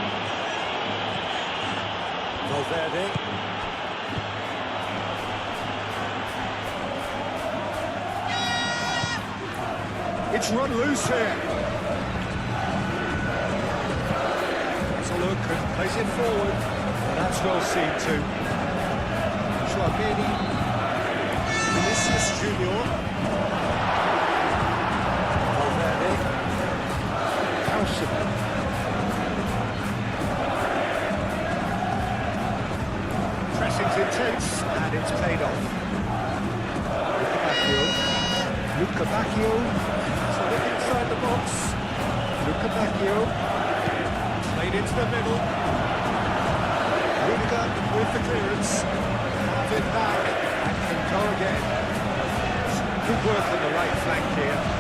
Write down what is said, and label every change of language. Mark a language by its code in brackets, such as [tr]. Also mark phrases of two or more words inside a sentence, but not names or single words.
[en] Valverde. It's run loose here. Look and plays it forward. And that's well seen too. Tchouameni. Vinicius Junior. Valverde. Howson. Pressing's intense and it's paid off. Luca Bacchio. So look inside the box. Luca Bacchio. Played into the middle. Rudiger with the clearance. Have it back and can go again. Good work on the right flank here.